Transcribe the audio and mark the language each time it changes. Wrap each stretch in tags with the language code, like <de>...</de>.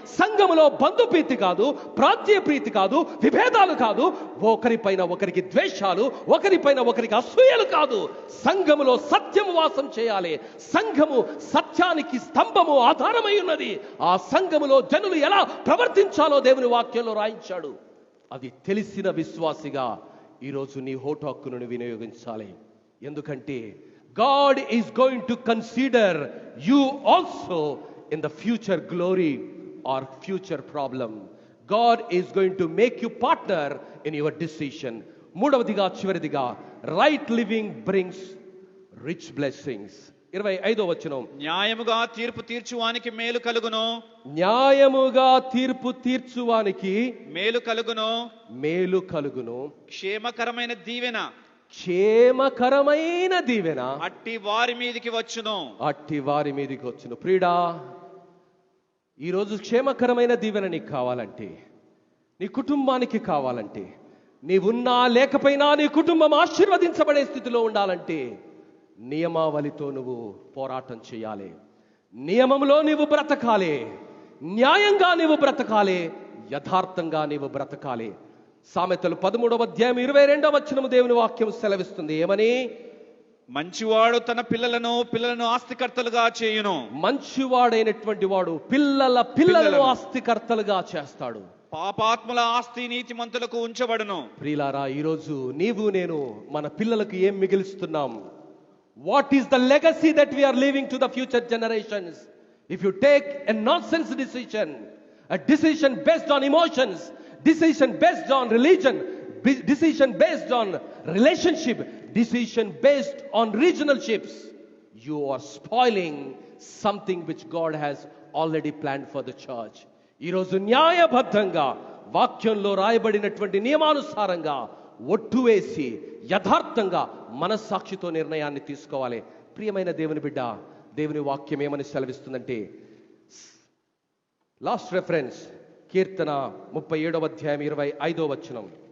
<te>సంఘములో బంధుప్రీతి కాదు, ప్రాంతీయ ప్రీతి కాదు, విభేదాలు కాదు, ఒకరిపైన ఒకరికి ద్వేషాలు, ఒకరిపైన ఒకరికి అసూయలు కాదు. సంఘములో సత్యము వాసం చేయాలి. సంఘము సత్యానికి స్తంభము ఆధారమై ఉన్నది. ఆ సంఘములో జనులు ఎలా ప్రవర్తించాలో దేవుని వాక్యంలో రాయించాడు. అది తెలిసిన విశ్వాసిగా ఈరోజు నీ హోటు హక్కును వినియోగించాలి.</te> <en>ఎందుకంటే God is going to consider you also in the future glory or future problem. God is going to make you partner in your decision.</en> <te>మూడవదిగా చివరిదిగా</te> <en>right living brings rich blessings.</en> <te>25వ వచనం, న్యాయముగా తీర్పు తీర్చువానికి మేలు కలుగును. న్యాయముగా తీర్పు తీర్చువానికి మేలు కలుగును. మేలు కలుగును. క్షేమకరమైన దీవెన, క్షేమకరమైన దీవెన అట్టి వారి మీదికి వచ్చును. అట్టి వారి మీదికి వచ్చును. ప్రియుడా, ఈరోజు క్షేమకరమైన దీవెన నీకు కావాలంటే, నీ కుటుంబానికి కావాలంటే, నీవున్నా లేకపోయినా నీ కుటుంబం ఆశీర్వదించబడే స్థితిలో ఉండాలంటే నియమావళితో నువ్వు పోరాటం చేయాలి. నియమంలో నీవు బ్రతకాలి, న్యాయంగా నీవు బ్రతకాలి, యథార్థంగా నీవు బ్రతకాలి. సామెతలు 13వ అధ్యాయం 22వ వచనము దేవుని వాక్యం సెలవిస్తుంది. ఏమని? మంచివాడు తన పిల్లలను ఆస్తికర్తలుగా చేయును. మంచివాడైనటువంటి వాడు పిల్లలను ఆస్తికర్తలుగా చేస్తాడు. పాపాత్ముల ఆస్తి నీతిమంతులకు ఉంచబడును. ప్రియులారా, ఈరోజు నీవు నేను మన పిల్లలకు ఏం మిగిలిస్తున్నాం?</te> <en>What is the legacy that we are leaving to the future generations? If you take a nonsense decision, a decision based on emotions, decision based on religion, decision based on relationship, decision based on regionalships, you are spoiling something which God has already planned for the church.</en> <te>ఈరోజు న్యాయబద్ధంగా వాక్యంలో రాయబడినటువంటి నియమానుసారంగా ఒట్టు వేసి యథార్థంగా మనస్సాక్షితో నిర్ణయాన్ని తీసుకోవాలి. ప్రియమైన దేవుని బిడ్డ, దేవుని వాక్యం ఏమని సెలవిస్తుందంటే,</te> <en>last reference</en> <te>కీర్తన 37వ అధ్యాయం 25వ వచనం.</te>